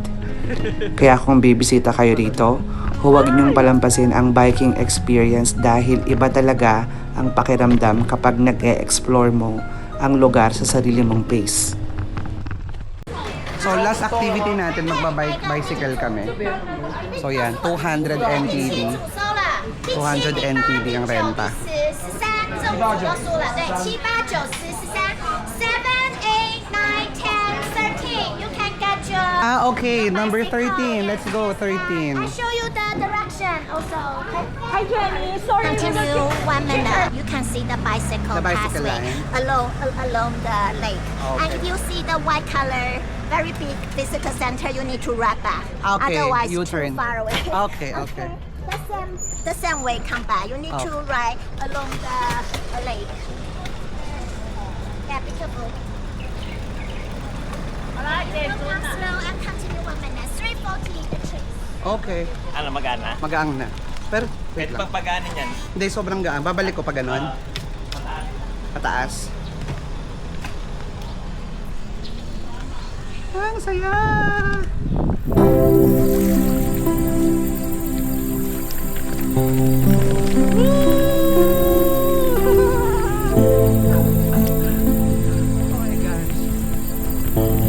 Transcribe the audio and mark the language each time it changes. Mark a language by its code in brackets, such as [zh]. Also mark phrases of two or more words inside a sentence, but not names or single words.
[tl] Kaya kung bibisita kayo rito, huwag niyong palampasin ang [en] biking experience [tl] dahil iba talaga ang pakiramdam kapag nag-e-explore mo ang lugar sa sarili mong pace. So last activity natin, magba-bicycle kami. So yan, 200 NTD. 200 NTD ang renta. [zh] 13 就输了，对，7、8、9、10、13、7、8、9、10、13 ， [en] you can get your. Okay, number 13. Let's go, 13. I show you the direction also. Hi, Jenny. Sorry. Continue 1 minute. You can see the bicycle, The bicycle pathway line. along the lake. Okay. And if you see the white color, very big visitor center, you need to ride back. Okay, Otherwise, U-turn. too far away. Okay, okay. The same way come back. You need to ride along the lake. Yeah, be careful. Come slow and continue 1 minute. 340 the trees. Okay, [tl] Ano, magana? magaang na. Pero, wait Pwede lang. pang pagaanin yan. Hindi, sobrang gaan. Babalik ko pa ganon. Pataas. Ang saya! Oh my gosh.